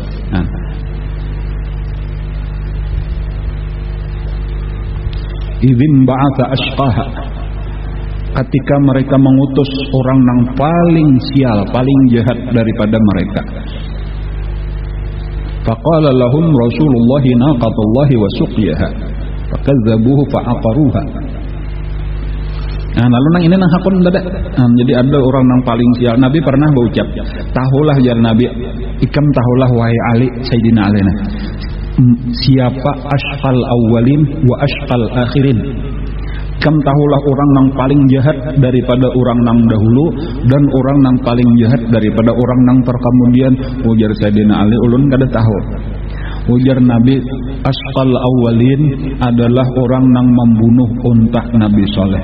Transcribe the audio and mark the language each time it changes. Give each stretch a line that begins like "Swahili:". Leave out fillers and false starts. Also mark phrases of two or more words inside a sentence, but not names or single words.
Arabic: إذ انبعث أشقاها,
Banjar: ketika mereka mengutus orang nang paling sial, paling jahat daripada mereka.
Arabic: فقال لهم رسول الله ناقة الله وسقياها فكذبوه فعقروها.
Banjar: Lalu nang ini nang hakun dadak. Jadi ada orang nang paling sial. Nabi pernah berucap, tahulah ya Nabi, ikam tahulah wahai Ali, Sayyidina Ali, siapa
Arabic: أسفل الأولين وأسفل الآخرين.
Banjar: Kam tahulah orang nang paling jahat daripada orang nang dahulu dan orang nang paling jahat daripada orang nang terkemudian. Ujar Sayyidina Ali, ulun kada tahu. Ujar Nabi,
Arabic: أسفل الأولين
Banjar: adalah orang nang membunuh unta Nabi Saleh.